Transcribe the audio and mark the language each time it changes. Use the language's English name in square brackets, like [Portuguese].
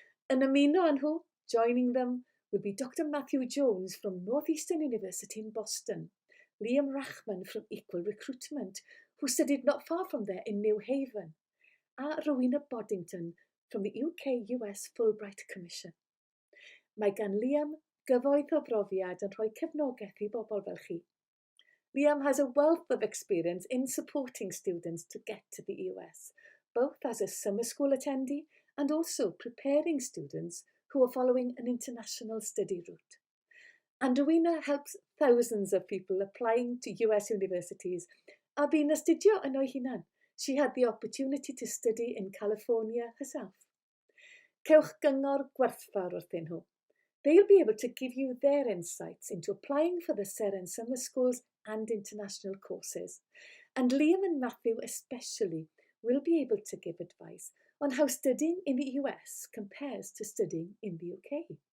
[Welsh] Yn ymuno â nhw, [English] joining them, will be Dr. Matthew Jones from Northeastern University in Boston, Liam Rachman from Equal Recruitment, who studied not far from there in New Haven, and Rowena Boddington from the UK-US Fulbright Commission. [Welsh] Mae gan Liam gyfoeth o brofiad yn rhoi cefnogaeth I bobl fel chi. [English] Liam has a wealth of experience in supporting students to get to the US, both as a summer school attendee and also preparing students who are following an international study route. And Rowena helps thousands of people applying to US universities. [Welsh] A bu'n astudio yn o'i hunan. [English] She had the opportunity to study in California herself. [Welsh] Cewch gyngor gwerthfawr wrthyn nhw. [English] They'll be able to give you their insights into applying for the Seren summer schools and international courses. And Liam and Matthew especially will be able to give advice on how studying in the US compares to studying in the UK.